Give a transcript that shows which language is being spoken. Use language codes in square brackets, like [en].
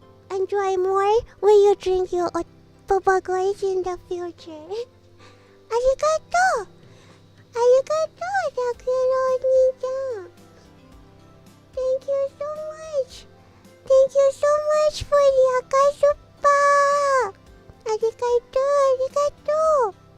[en] Enjoy more when you drink your Boba Glaze in the future. [ja] ありがとう。ありがとう、タクロお兄ちゃん。 [en] Thank you so much. Thank you so much for the 赤スッパー。 [ja] ありがとう、ありがとう。